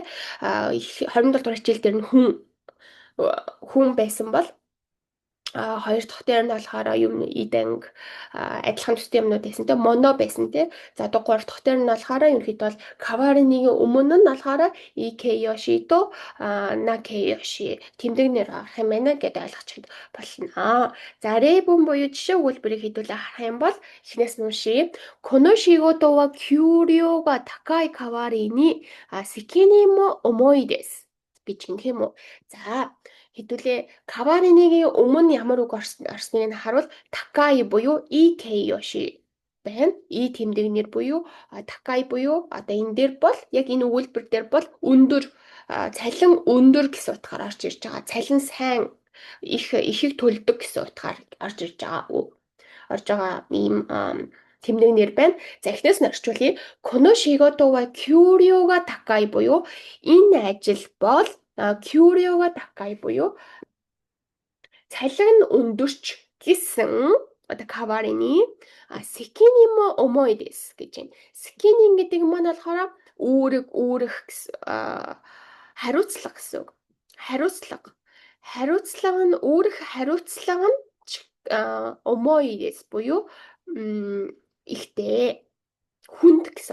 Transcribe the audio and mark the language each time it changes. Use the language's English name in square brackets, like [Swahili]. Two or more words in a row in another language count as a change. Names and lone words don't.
[Mongolian] 27 дугаар хичээл дээр нь хүн байсан бол хоёр дахь дээр нь болохоор юм иданг адилхан төстэй юмнууд байсан те моно байсан те за одоо гурав дахь дээр нь болохоор ерөнхийдөө бол каваринигийн өмнө нь болохоор [Japanese] い形容詞とな形容詞 [Mongolian] тэмдэгнэр авах юм байна гэдээ ойлгочиход болно. За рейбун буюу жишээ өгүүлбэрийг хэдүүлээ харах юм бол эхнээс нь уншия. [Japanese] この仕事は給料が高い代わりに責任も重いです [Mongolian] гэж юм уу. За хэдүүлээ каваринигийн өмнө ямар үг орсныг нь харуул такай буюу икэёши байна. И тэмдэгнэр буюу такай буюу одоо энэ дээр бол яг энэ өгүүлбэр дээр бол өндөр цалин өндөр гэсэн утгаар орж ирж байгаа. Цалин сайн ихийг төлдөг гэсэн утгаар орж ирж байгаа ийм тэмдэгнэр байна. За эхнээс нь орчуулъя. [Japanese] この仕事は給料が高い [Mongolian] буюу энэ ажил бол [Japanese] 給料が高い [Mongolian] буюу цалин нь өндөрч гэсэн одоо [Japanese] 代わりに責任も重いです [Mongolian] гэж байна. Секини гэдэг маань болохоор үүрэх хариуцлага гэсэн үг. Хариуцлага нь үүрэх хариуцлага нь [Japanese] 重いです [Mongolian] буюу ихтэй хүнд гэсэн.